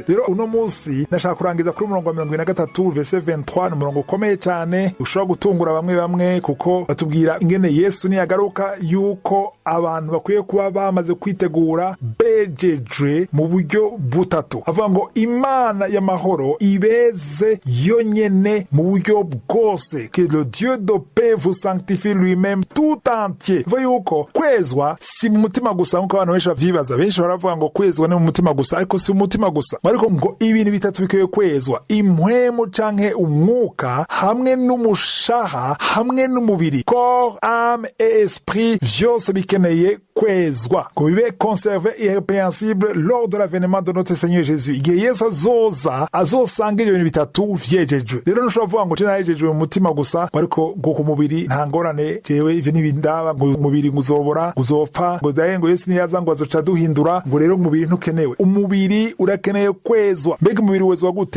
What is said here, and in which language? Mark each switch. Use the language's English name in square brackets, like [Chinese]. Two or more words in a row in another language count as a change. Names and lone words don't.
[Rundi] Rero uno musi nashaka kurangiza kuri umurongo wa 23 verset 23, umurongo ukomeye cyane ushobora gutungura bamwe kuko batubwira ingene Yesu niyagaruka yuko abantu bakwiye kuba bamaze kwitegura, bejejwe mu buryo butatu. Avuga ngo Imana y'amahoro ibeze yonyene mu buryo bwose, [French] que le Dieu de paix vous sanctifie lui-même tout entier. [Rundi] Vuga yuko kwezwa si mu mutima gusa, nkuko abantu benshi bavyibaza. Benshi baravuga ngo kwezwa ni mu mutima gusa, ariko si mu mutima gusa, ariko ngo ibintu bitatu bikwiye kwezwa: impwemu canke umwuka, hamwe n'umushaha, hamwe n'umubiri. [French] Corps, âme et esprit [Rundi] vyose bikeneye kwezwa ngo bibe [French] conservé irrépréhensible lors de l'avènement de notre Seigneur Jésus. [Rundi] Igihe Yesu azosanga ibyo bintu bitatu vyejejwe. Rero ntushobora kuvuga ngo cena yejejwe mu mutima gusa, ariko ngo ku mubiri nta ngorane, jewe ivyo n'ibindaba, ngo umubiri nguzobora, nguzopfa, ngo daye ngo Yesu niyaza ngo azoca duhindura, ngo rero umubiri ntukenewe. Umubiri urakeneye kwezwa. Mbega umubiri wezwa gute?